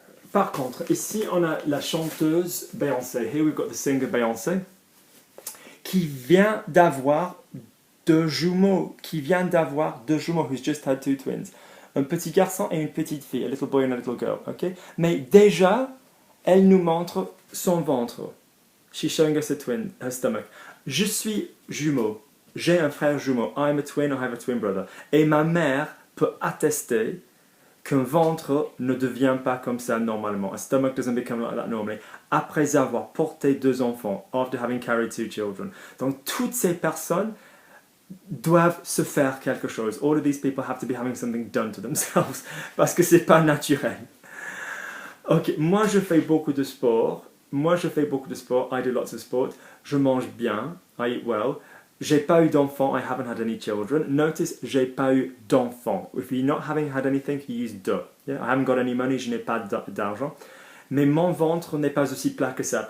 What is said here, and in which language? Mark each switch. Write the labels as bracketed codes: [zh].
[fr] Par contre, ici on a la chanteuse Beyoncé. [en] Here we've got the singer Beyoncé, [fr] qui vient d'avoir 2 jumeaux, [en] who's just had 2 twins. [fr] Un petit garçon et une petite fille, [en] a little boy and a little girl, [fr] okay? Mais déjà, elle nous montre son ventre. [en] She's showing us her stomach. [fr] Je suis jumeau. J'ai un frère jumeau. I'm a twin, I have a twin brother. Et ma mère peut attester qu'un ventre ne devient pas comme ça normalement. [en] A stomach doesn't become like that normally. [fr] Après avoir porté 2 enfants, [en] after having carried 2 children. [fr] Donc toutes ces personnes doivent se faire quelque chose. [en] All of these people have to be having something done to themselves [fr] parce que c'est pas naturel. Ok, moi je fais beaucoup de sport. [en] I do lots of sport. [fr] Je mange bien. [en] I eat well. [fr] J'ai pas eu d'enfant. [en] I haven't had any children. [fr] Notice, j'ai pas eu d'enfant. [en] If you're not having had anything, you use de. Yeah? I haven't got any money. [fr] Je n'ai pas d'argent. Mais mon ventre n'est pas aussi plat que ça.